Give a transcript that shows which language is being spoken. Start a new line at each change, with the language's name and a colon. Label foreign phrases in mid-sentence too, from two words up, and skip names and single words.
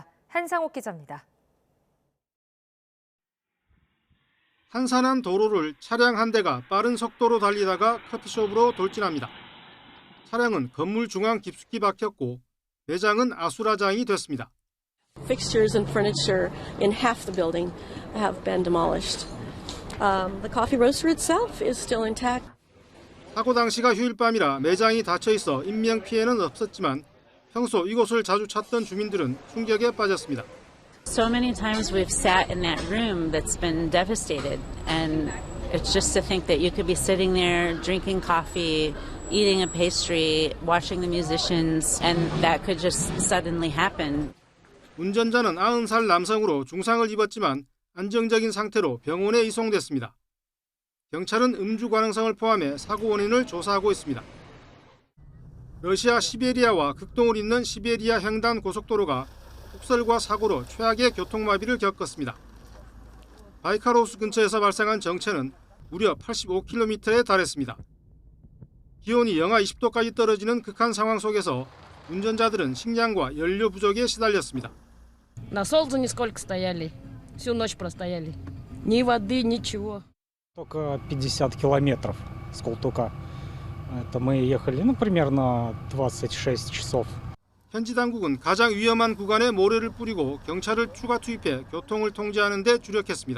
Korean: 한상옥 기자입니다. 한산한 도로를 차량 한 대가 빠른 속도로 달리다가 커피숍으로 돌진합니다. 차량은 건물 중앙 깊숙이 박혔고 매장은 아수라장이 됐습니다.
English: Fixtures and furniture in half the building have been demolished. The coffee roaster itself is still intact.
Korean: 사고 당시가 휴일밤이라 매장이 닫혀 있어 인명 피해는 없었지만 평소 이곳을 자주 찾던 주민들은 충격에 빠졌습니다.
English: So many times we've sat in that room that's been devastated, and it's just to think that you could be sitting there drinking coffee, eating a pastry, watching the musicians, and that could just suddenly happen.
Korean: 운전자는 90살 남성으로 중상을 입었지만 안정적인 상태로 병원에 이송됐습니다. 경찰은 음주 가능성을 포함해 사고 원인을 조사하고 있습니다. 러시아 시베리아와 극동을 잇는 시베리아 횡단 고속도로가 폭설과 사고로 최악의 교통마비를 겪었습니다. 바이카로스 근처에서 발생한 정체는 무려 85km에 달했습니다. 기온이 영하 20도까지 떨어지는 극한 상황 속에서 운전자들은 식량과 연료 부족에 시달렸습니다.
Russian: На солнце нисколько стояли. Всю ночь простояли. Ни воды, ничего. Только 50 километров с Култука. Это мы ехали, примерно 26 часов.
Korean: 현지 당국은 가장 위험한 구간에 모래를 뿌리고 경찰을 추가 투입해 교통을 통제하는 데 주력했습니다.